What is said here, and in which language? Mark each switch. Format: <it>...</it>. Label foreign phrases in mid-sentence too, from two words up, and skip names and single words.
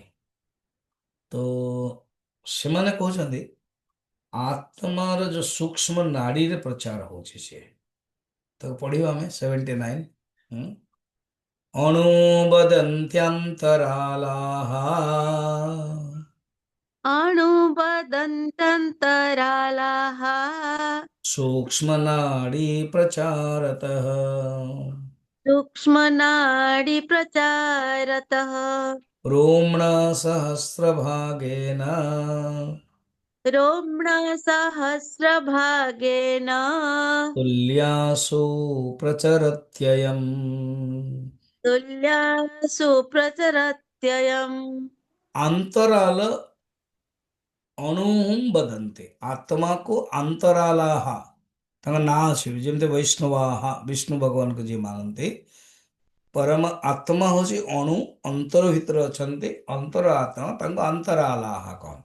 <or>ତ ସେମାନେ କହୁଛନ୍ତି ଆତ୍ମାର ଯୋଉ ସୂକ୍ଷ୍ମ ନାଡିରେ ପ୍ରଚାର ହଉଛି ସିଏ। ତାକୁ ପଢିବା ଆମେ 79।</or> <sa>ଅଣୁବଦନ୍ତ୍ୟନ୍ତରାଲାଃ अणुबदन्तन्तरालाः सूक्ष्मनाडी प्रचारतः सूक्ष्मनाडीप्रचारतः रोम्णसहस्रभागेन रोम्णसहस्रभागेन तुल्यासु प्रचरत्ययम्। तुल्यासु प्रचरत्ययम्।</sa> <or>अंतराल ଅଣୁହୁಂ ବଦନ୍ତେ, ଆତ୍ମାକୁ ଅନ୍ତରାଲାହ ତାଙ୍କ ନାଁ ଅଛି। ଯେମିତି ବୈଷ୍ଣବାହା ବିଷ୍ଣୁ ଭଗବାନଙ୍କୁ ଯିଏ ମାନନ୍ତି, ପରମ ଆତ୍ମା ହଉଛି ଅଣୁ, ଅନ୍ତର ଭିତରେ ଅଛନ୍ତି ଅନ୍ତର ଆତ୍ମା, ତାଙ୍କୁ ଅନ୍ତରାଲାହ କହନ୍ତି।</or>